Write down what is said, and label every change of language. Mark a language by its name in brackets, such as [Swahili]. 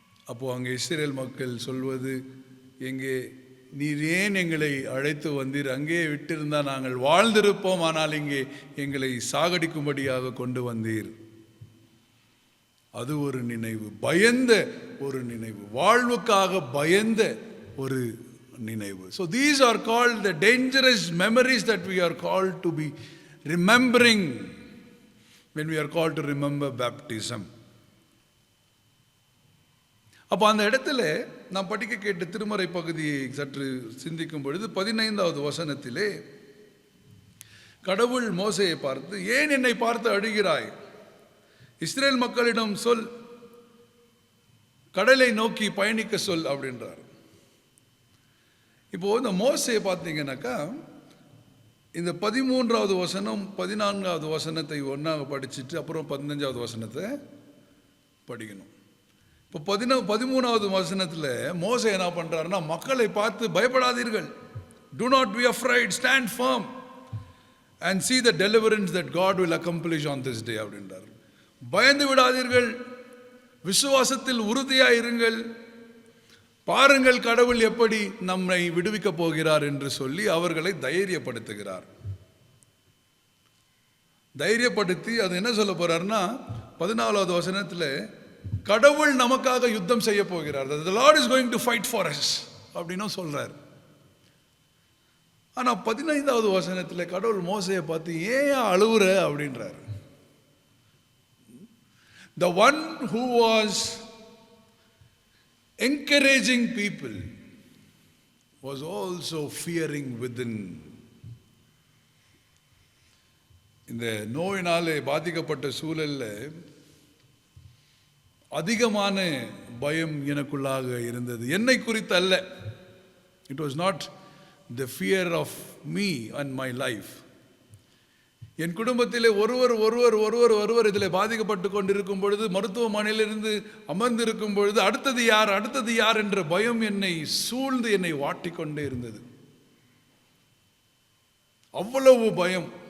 [Tamil] அப்போ அங்கே இஸ்ரேல் மக்கள் சொல்வது, எங்கே நீர் ஏன் எங்களை அழைத்து வந்தீர்? அங்கே விட்டிருந்தால் நாங்கள் வாழ்ந்திருப்போம், ஆனால் இங்கே எங்களை சாகடிக்கும்படியாக கொண்டு வந்தீர். அது ஒரு நினைவு, பயந்த ஒரு நினைவு, வாழ்வுக்காக பயந்த ஒரு நினைவு. [English] So these are called the dangerous memories that we are called to be remembering when we are called to remember baptism. [Tamil] அப்போ அந்த இடத்துல நாம் படிக்க கேட்ட திருமறை பகுதியை சற்று சிந்திக்கும் பொழுது 15வது வசனத்திலே கடவுள் மோசேயை பார்த்து, ஏன் என்னை பார்த்து அழுகிறாய்? இஸ்ரேல் மக்களிடம் சொல், கடலை நோக்கி பயணிக்க சொல் அப்படின்றார். இப்போ இந்த மோசேயை பார்த்தீங்கன்னாக்கா இந்த 13வது வசனம் 14வது வசனத்தை ஒன்றாக படிச்சுட்டு அப்புறம் 15வது வசனத்தை படிக்கணும். இப்போ 13வது வசனத்தில் மோசே என்ன பண்ணுறாருன்னா, மக்களை பார்த்து பயப்படாதீர்கள், [English] do not be afraid, stand firm and see the deliverance that God will accomplish on this day [Tamil] அப்படின்றார். பயந்து விடாதீர்கள், விசுவாசத்தில் உறுதியாக இருங்கள், பாருங்கள் கடவுள் எப்படி நம்மை விடுவிக்க போகிறார் என்று சொல்லி அவர்களை தைரியப்படுத்துகிறார். தைரியப்படுத்தி அது என்ன சொல்ல போறாருன்னா 14வது வசனத்தில் கடவுள் நமக்காக யுத்தம் செய்ய போகிறார், [English] the Lord is going to fight for us [Tamil] அப்படின்னு சொல்றார். ஆனா 15வது வசனத்தில் கடவுள் மோசேயை பார்த்து ஏன் அழுவுற அப்படின்றார். [English] The one who was encouraging people was also fearing within. [Tamil] இந்த நோயினாலே பாதிக்கப்பட்ட சூழல்ல அதிகமான பயம் எனக்குள்ளாக இருந்தது. என்னை குறித்து அல்ல. [English] It was not the fear of me and my life. [Tamil] என் குடும்பத்திலே ஒருவர் இதில் பாதிக்கப்பட்டு கொண்டிருக்கும் பொழுது, மருத்துவமனையிலிருந்து அமர்ந்திருக்கும் பொழுது அடுத்தது யார் என்ற பயம் என்னை சூழ்ந்து என்னை வாட்டிக்கொண்டே இருந்தது. அவ்வளவு பயம்.